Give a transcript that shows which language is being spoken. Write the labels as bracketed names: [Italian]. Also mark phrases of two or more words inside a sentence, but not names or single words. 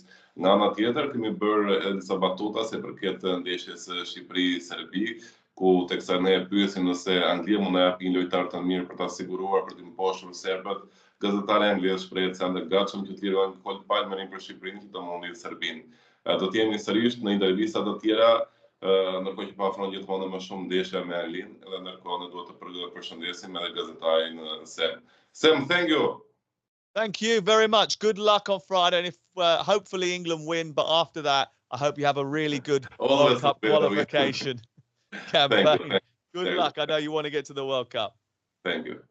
[Albanian] Nga ana tjetër kemi bërë edhe disa batuta se përket ndeshjes Shqipëri-Serbi, ku teksa ne e pyesim nëse Anglia mund të japë një lojtar të mirë për ta siguruar për të mposhtur serbët, gazetari anglez shpreh se janë të gatshëm që të lirojnë Cole Palmerin për Shqipërinë që të mundin Serbinë. Do të jemi sërish në intervista të tjera, ndërkohë që po afron gjithmonë më shumë ndeshja me Anglinë, edhe ndërkohë ne duhet të përshëndesim edhe gazetarin Sem. [English] Sem, thank you. Thank you very much. Good luck on Friday, and if hopefully England win, but after that, I hope you have a really good World Cup qualification campaign. Good luck. I know you want to get to the World Cup. Thank you.